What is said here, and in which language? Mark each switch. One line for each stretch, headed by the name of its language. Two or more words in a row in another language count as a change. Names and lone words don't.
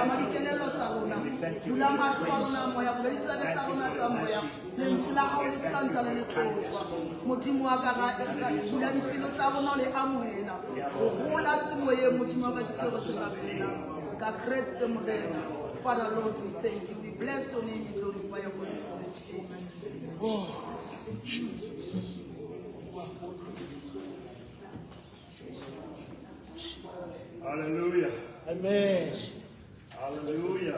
Southern Sotho: Ama dikelello tsa rona. Bula mahlo a rona moya. Bula ditsebe tsa rona tsa moya. Lentswe la hao le santsa le tlotswa. Modimo wa ka ra bula dipelo tsa rona le amohela. O gola semoyeng Modimo wa ka disego se ka pela. Ka Kriste Morena.
English: Father Lord, we thank you. We bless your name. We glorify your Holy Spirit. Amen. Oh, Jesus. Hallelujah. Amen. Hallelujah.